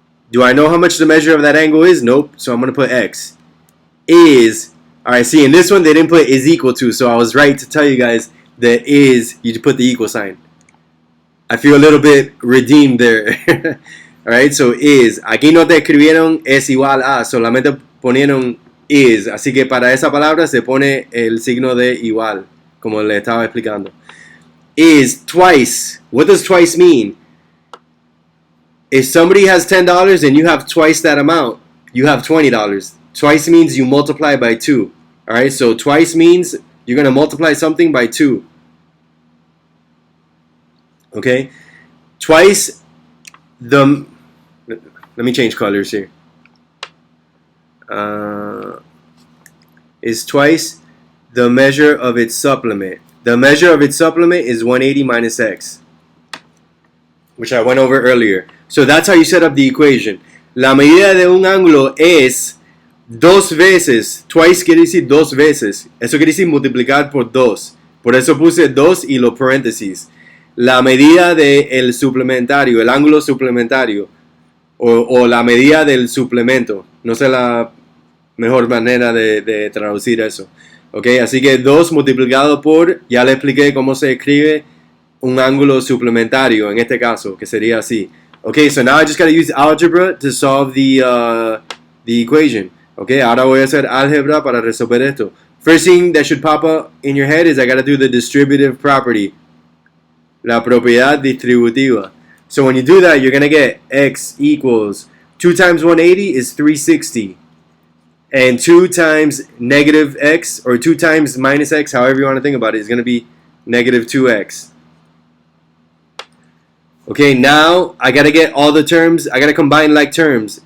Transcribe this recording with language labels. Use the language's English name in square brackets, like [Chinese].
[English] Do I know how much the measure of that angle is? Nope, so I'm going to put x. Is, alright, see, in this one they didn't put is equal to, so I was right to tell you guys that is, you put the equal sign. I feel a little bit redeemed there. Alright, so is. [Spanish] Aquí no te escribieron es igual a, solamente ponieron is. Así que para esa palabra se pone el signo de igual, como le estaba explicando. [English] Is twice. What does twice mean? If somebody has $10 and you have twice that amount, you have $20. Twice means you multiply by 2. Alright, so twice means you're going to multiply something by 2. Okay? Twice the... Let me change colors here. Is twice the measure of its supplement. The measure of its supplement is 180 minus x, which I went over earlier. So that's how you set up the equation. [Spanish] La medida de un ángulo es dos veces. Twice quiere decir dos veces. Eso quiere decir multiplicar por dos. Por eso puse dos y los paréntesis. La medida del suplementario, el ángulo suplementario, o la medida del suplemento. No sé la mejor manera de traducir eso. Ok, así que 2 multiplicado por, ya le expliqué cómo se escribe un ángulo suplementario en este caso, que sería así. [English] Okay, so now I just got to use algebra to solve the equation. [Spanish] Okay, ahora voy a hacer álgebra para resolver esto. [English] First thing that should pop up in your head is I got to do the distributive property. [Spanish] La propiedad distributiva. [English] So when you do that, you're going to get x equals 2 times 180 is 360. And 2 times negative x, or 2 times minus x, however you want to think about it, is going to be negative 2x. Okay, now I got to get all the terms. I got to combine like terms.